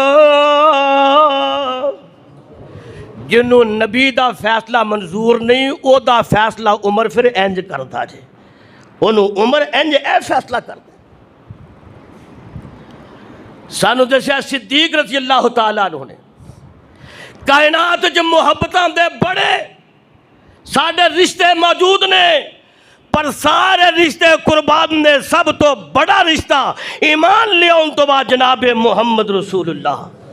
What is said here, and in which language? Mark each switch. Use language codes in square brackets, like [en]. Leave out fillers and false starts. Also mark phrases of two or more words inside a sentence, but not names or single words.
[pa] جنوں نبی دا فیصلہ منظور نہیں او دا فیصلہ عمر پھر انج کردا جے، انہوں عمر انج اے فیصلہ کردا۔ سانو دسیا صدیق رضی اللہ تعالیٰ عنہ نے کائنات جو محبتاں دے بڑے ساڈے رشتے موجود نے، پر سارے رشتے قربان نے سب تو بڑا رشتہ ایمان لیاؤں تو بعد جناب محمد رسول اللہ۔